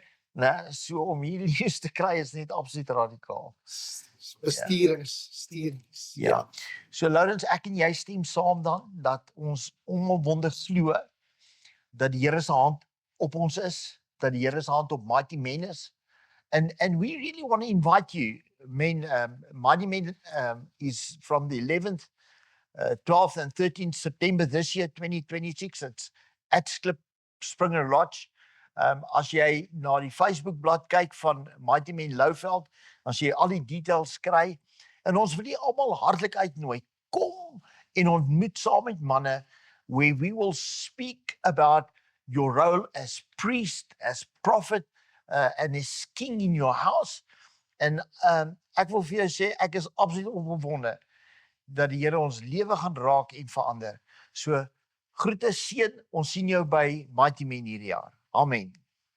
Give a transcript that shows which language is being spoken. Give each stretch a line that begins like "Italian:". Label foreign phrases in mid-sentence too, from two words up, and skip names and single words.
Afrikaans: Nee, so om hier leeu's te kry is net absoluut radikaal. Stuurings. Ja. So Lawrence, ek en jy stem saam dan dat ons onopwonde glo dat die Here se hand op ons is, dat die Here se hand op Mighty Men is.
English: And we really want to invite you. Mighty Men is from the 11th, 12th and 13th September this year, 2026. It's at
Afrikaans: Klipspringer Lodge. As jy na die Facebook-blad kyk van Mighty Men Louveld, as jy al die details kry, en ons wil jy almal hartlik uitnooi, kom en ontmoet saam met manne,
English: where we will speak about your role as priest, as prophet, and as king in your house.
Afrikaans: En ek wil vir jou sê, ek is absoluut opgewonde dat die Here ons lewe gaan raak en verander. So, groete seën, ons sien jou by Mighty Men hierdie jaar. Amen.